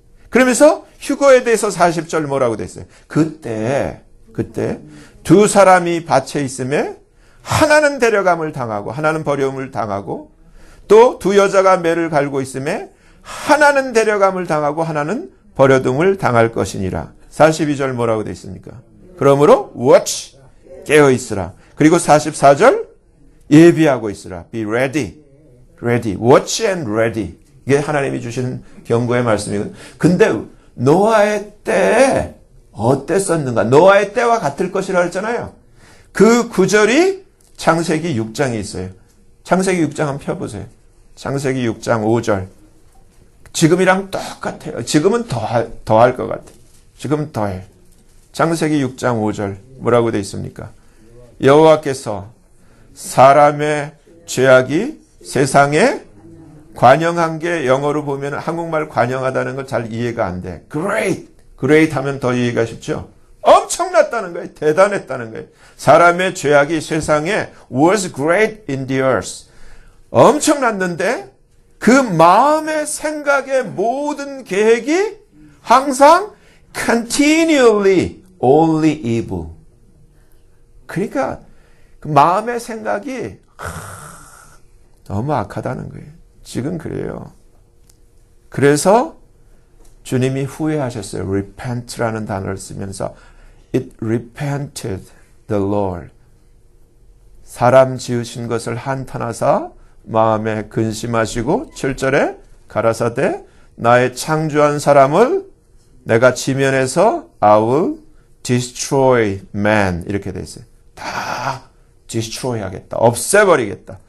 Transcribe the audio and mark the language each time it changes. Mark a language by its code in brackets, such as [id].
[ko] 그러면서 휴거에 대해서 40절 뭐라고 됐어요? 그때 두 사람이 밭에 있음에 하나는 데려감을 당하고 하나는 버려움을 당하고 또 두 여자가 매를 갈고 있음에 하나는 데려감을 당하고 하나는 버려둠을 당할 것이니라. 42절 뭐라고 되어 있습니까? 그러므로 [en] watch, [ko] 깨어 있으라. 그리고 44절 예비하고 있으라. [en] Be ready, watch and ready. [ko] 이게 하나님이 주시는 경고의 말씀이거든요. 근데 노아의 때에 어땠었는가? 노아의 때와 같을 것이라고 했잖아요. 그 구절이 창세기 6장에 있어요. 창세기 6장 한번 펴보세요. 창세기 6장 5절. 지금이랑 똑같아요. 지금은 더할 것 같아요. 지금은 더해. 창세기 6장 5절 뭐라고 되어 있습니까? 여호와께서 사람의 죄악이 세상에 관영한 게 영어로 보면 한국말 관영하다는 건 잘 이해가 안 돼. great 하면 더 이해가 쉽죠? 엄청났다는 거예요. 대단했다는 거예요. 사람의 죄악이 세상에 [en] was great in the earth. [ko] 엄청났는데 그 마음의 생각의 모든 계획이 항상 [en] continually only evil. [ko] 그러니까 그 마음의 생각이 너무 악하다는 거예요. 지금 그래요. 그래서 주님이 후회하셨어요. repent라는 단어를 쓰면서 [en] it repented the Lord. [ko] 사람 지으신 것을 한탄하사 마음에 근심하시고 7절에 가라사대 나의 창조한 사람을 내가 지면에서 [en] I will destroy man [ko] 이렇게 돼 있어요. 다 destroy 하겠다. 없애버리겠다.